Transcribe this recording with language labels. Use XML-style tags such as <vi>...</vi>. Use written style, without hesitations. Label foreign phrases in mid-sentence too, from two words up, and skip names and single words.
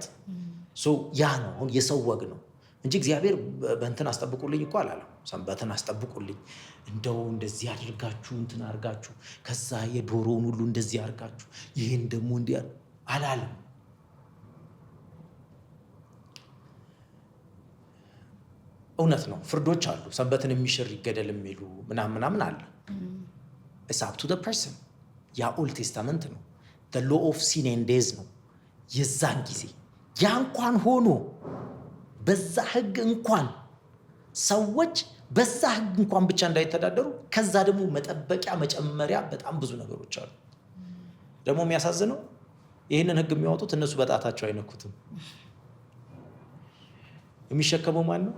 <am>ያ ነው አሁን የሰው ወግ ነው እንጂ እግዚአብሔር በእንትን አስጠብቁልኝ እኮ አላለም። ሰንበትን አስጠብቁልኝ እንደው እንደዚህ አድርጋችሁ እንትን አድርጋችሁ ከዛ የዶሮውን ሁሉ እንደዚህ አድርጋችሁ ይህን ደግሞ እንዲህ አላለም። እውነት ነው። ፍርዶች አሉ። ሰንበትን የሚሽር ይገደል የሚሉ ምናምን አለ።</am> <en>it's up to the</en> <am>person። ያ</am> <en>Old Testament</en> <am>ነው።</am> <en>the law of sin and days</en> <am>ነው። የዛን ጊዜ ያ እንኳን ሆኖ በዛ ህግ እንኳን ሰዎች በዛ ህግ እንኳን ብቻ እንዳይተዳደሩ ከዛ ደግሞ መጠበቂያ መጨመሪያ በጣም ብዙ ነገሮች አሉ። ደግሞ የሚያሳዝነው ይህንን ህግ የሚያወጡት እነሱ በጣታቸው አይነኩትም። የሚሸከመው ማን ነው?</am>